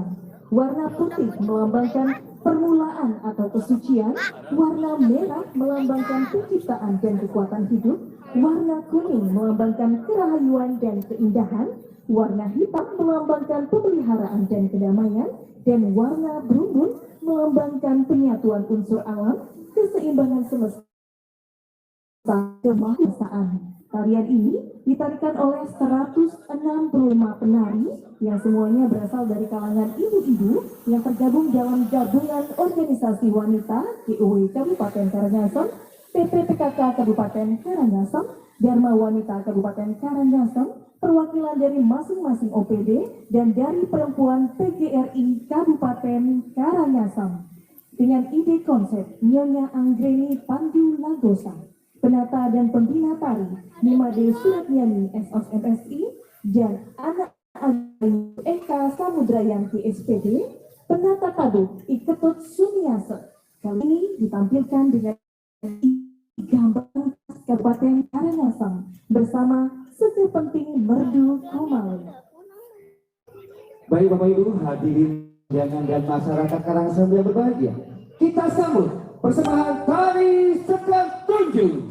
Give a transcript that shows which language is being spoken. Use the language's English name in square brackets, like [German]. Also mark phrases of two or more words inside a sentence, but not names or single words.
[Indonesian] Warna putih melambangkan permulaan atau kesucian, warna merah melambangkan penciptaan dan kekuatan hidup, warna kuning melambangkan kerahayuan dan keindahan, warna hitam melambangkan pemeliharaan dan kedamaian, dan warna berumbun melambangkan penyatuan unsur alam, keseimbangan semesta, kemanusiaan. Tarian ini ditarikan oleh 165 penari yang semuanya berasal dari kalangan ibu-ibu yang tergabung dalam gabungan organisasi wanita GOW Kabupaten Karangasem, PPPKK Kabupaten Karangasem, Dharma Wanita Kabupaten Karangasem, perwakilan dari masing-masing OPD, dan dari perempuan PGRI Kabupaten Karangasem. Dengan ide konsep Nyonya Anggreni Pandu Lagosa, penata dan pembina tari Nimade Suratnyani SOSMSI, dan anak Ayu Eka Samudrayanti SPD, penata tabuk Iketut Sumiase. Kali ini ditampilkan dengan gambar Kabupaten Karangasem bersama Seke Penting Merdu Kumawi. Baik Bapak Ibu, hadirin undangan dan masyarakat Karangasem yang berbahagia, kita sambut persembahan tari Sekar Tunjung.